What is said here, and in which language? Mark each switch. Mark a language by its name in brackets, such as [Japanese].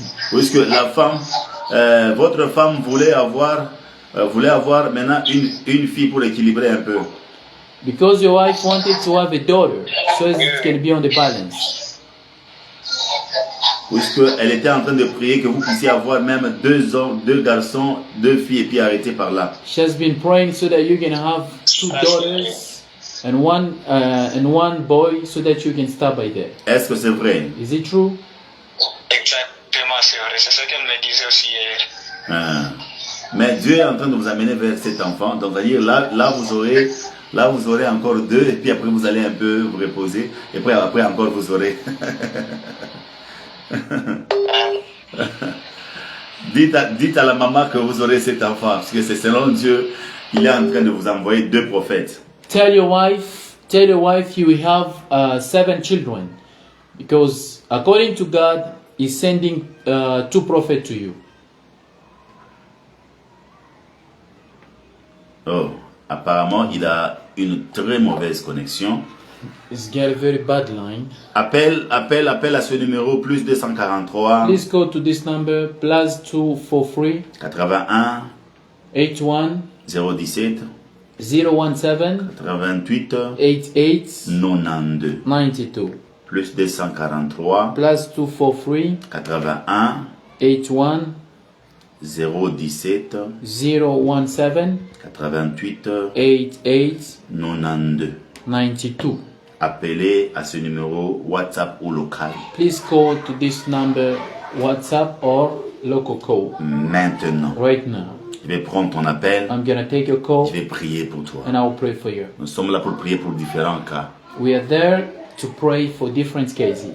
[French] Puisque la femme, votre femme voulait avoir maintenant une fille pour équilibrer un peu. [English] Because your wife wanted to have a daughter, so as it can be on the balance. [French] Puisqu'elle était en train de prier que vous puissiez avoir même 2 hommes, 2 garçons, 2 filles et puis arrêter par là. [English] She has been praying so that you can have 2 daughters and one boy, so that you can stop by there. [French] Est-ce que c'est vrai? [English] Is it true? [French] Exactement, c'est vrai. C'est ce qu'elle me disait aussi hier. Mais Dieu est en train de vous amener vers cet enfant. Donc, c'est-à-dire là vous aurez encore 2 et puis après vous allez un peu vous reposer et après encore vous aurez. dites à la maman que vous aurez cet enfant parce que c'est selon Dieu qu'il est en train de vous envoyer 2 prophètes. [English] Tell your wife you will have 7 children, because according to God, He's sending 2 prophets to you. [French] Oh, apparemment il a une très mauvaise connexion. [English] It's got a very bad line. [French] Appelle à ce numéro plus 243. [English] Please go to this number, plus 243 81 81 017 017 88 88 92 92. [French] plus 243 [English] Plus 243 81 81 017 017 88 88 92. 92. [French] Appelez à ce numéro WhatsApp ou local. [English] Please call to this number, WhatsApp or local call. [French] Maintenant. [English] Right now. [French] Je vais prendre ton appel. [English] I'm gonna take your call. [French] Je vais prier pour toi. [English] And I will pray for you. [French] Nous sommes là pour prier pour différents cas. [English] We are there to pray for different cases.